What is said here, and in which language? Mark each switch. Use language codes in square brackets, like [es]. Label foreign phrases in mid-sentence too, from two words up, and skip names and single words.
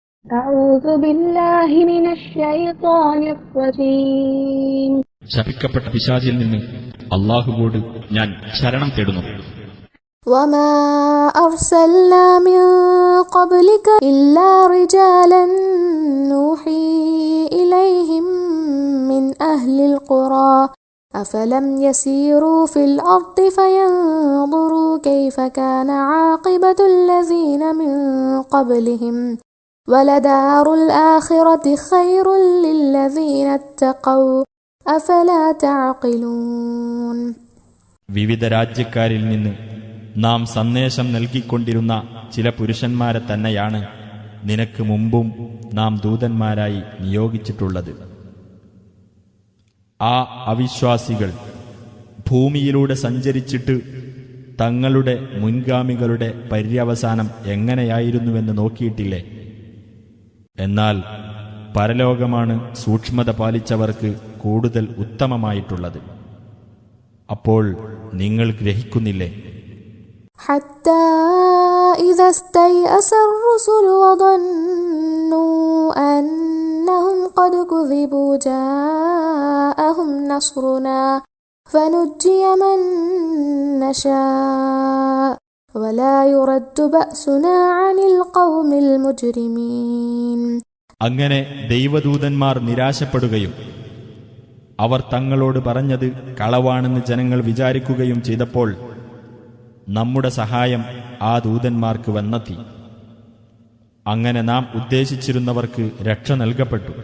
[ar] أعوذ بالله من الشيطان الرجيم. [ml] ശപിക്കപ്പെട്ട പിശാചിൽ നിന്ന് അല്ലാഹുവോട് ഞാൻ ശരണം തേടുന്നു. [ar] وما أرسلنا من قبلك إلا رجالا نوحي إليهم من أهل القرى أفلم يسيروا في الأرض فينظروا كيف كان عاقبة الذين من قبلهم ولدار الآخرة خير للذين اتقوا أفلا تعقلون. [ml] വിവിധ രാജ്യക്കാരിൽ നിന്ന് നാം സന്ദേശം നൽകിക്കൊണ്ടിരുന്ന ചില പുരുഷന്മാരെ തന്നെയാണ് നിനക്ക് മുമ്പും നാം ദൂതന്മാരായി നിയോഗിച്ചിട്ടുള്ളത്. ആ അവിശ്വാസികൾ ഭൂമിയിലൂടെ സഞ്ചരിച്ചിട്ട് തങ്ങളുടെ മുൻഗാമികളുടെ പര്യവസാനം എങ്ങനെയായിരുന്നുവെന്ന് നോക്കിയിട്ടില്ലേ? എന്നാൽ പരലോകമാണ് സൂക്ഷ്മത പാലിച്ചവർക്ക് കൂടുതൽ ഉത്തമമായിട്ടുള്ളത്. അപ്പോൾ നിങ്ങൾ ഗ്രഹിക്കുന്നില്ലേ? [ar] حتى إذا استيأس الرسل وظنوا أنهم قد كذبوا جاءهم نصرنا فنجي من نشاء ولا يرد بأسنا عن القوم المجرمين. [ml] അങ്ങനെ ദൈവദൂതന്മാർ നിരാശപ്പെടുകയും അവർ തങ്ങളോട് പറഞ്ഞത് കളവാണെന്ന് ജനങ്ങൾ വിചാരിക്കുകയും ചെയ്തപ്പോൾ നമ്മുടെ സഹായം ആ ദൂതന്മാർക്ക് വന്നെത്തി. അങ്ങനെ നാം ഉദ്ദേശിച്ചിരുന്നവർക്ക് രക്ഷ നൽകപ്പെട്ടു.